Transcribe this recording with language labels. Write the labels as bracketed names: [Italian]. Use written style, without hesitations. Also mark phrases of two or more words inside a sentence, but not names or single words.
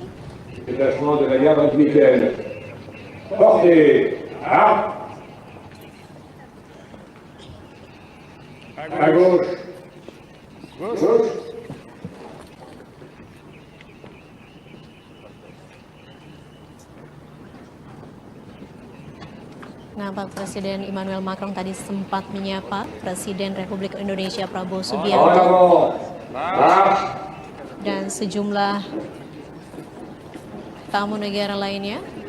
[French] Déplacement de la garde républicaine. Portez à gauche. Gauche. [Indonesian] Nampak Presiden Emmanuel Macron tadi sempat menyapa Presiden Republik Indonesia Prabowo Subianto dan sejumlah tamu negara lainnya